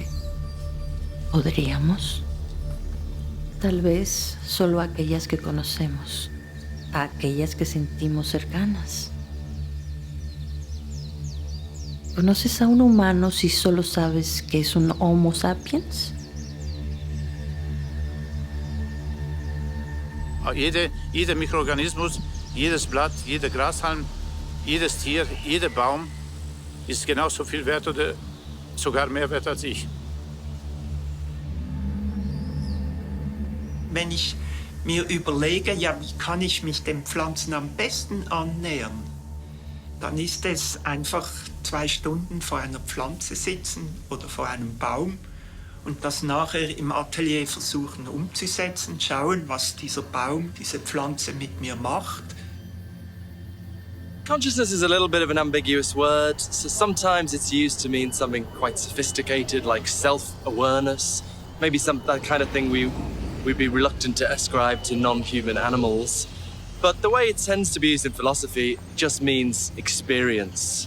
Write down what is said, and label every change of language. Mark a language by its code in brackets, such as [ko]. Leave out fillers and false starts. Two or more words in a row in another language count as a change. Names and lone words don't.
[es] ¿Podríamos? Tal vez solo a aquellas que conocemos, a aquellas que sentimos cercanas. ¿Conoces a un humano si solo sabes que es un Homo sapiens? [de] Jeder Mikroorganismus, jedes Blatt, jeder Grashalm, jedes Tier, jeder Baum ist genauso viel wert oder sogar mehr wert als ich. Wenn ich mir überlege, ja, wie kann ich mich den Pflanzen am besten annähern, dann ist es einfach 2 Stunden vor einer Pflanze sitzen oder vor einem Baum und das nachher im Atelier versuchen umzusetzen, schauen, was dieser Baum, diese Pflanze mit mir macht. [en] Consciousness is a little bit of an ambiguous word, so sometimes it's used to mean something quite sophisticated like self-awareness, maybe that kind of thing we'd be reluctant to ascribe to non-human animals. But the way it tends to be used in philosophy just means experience.